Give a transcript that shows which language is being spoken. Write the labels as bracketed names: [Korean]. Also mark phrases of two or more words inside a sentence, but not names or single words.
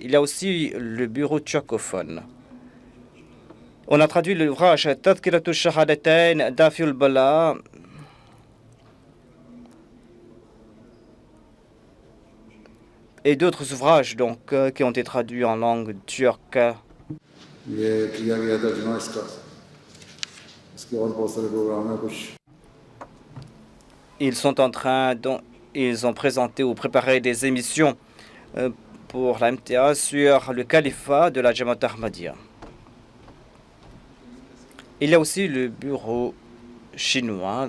[French] Il y a aussi le bureau turcophone. On a traduit l'ouvrage Tadhkiratu Shahadatain d'Afiul Bala. Et d'autres ouvrages donc, qui ont été traduits en langue turque. [Urdu] یہ کیا گیا ترجمہ اس کا اس کے اور بہت سارے پروگرام ہیں کچھ [French] Ils ont présenté ou préparé des émissions pour la MTA sur le califat de la Jamaat Ahmadiyya. Il y a aussi le bureau chinois.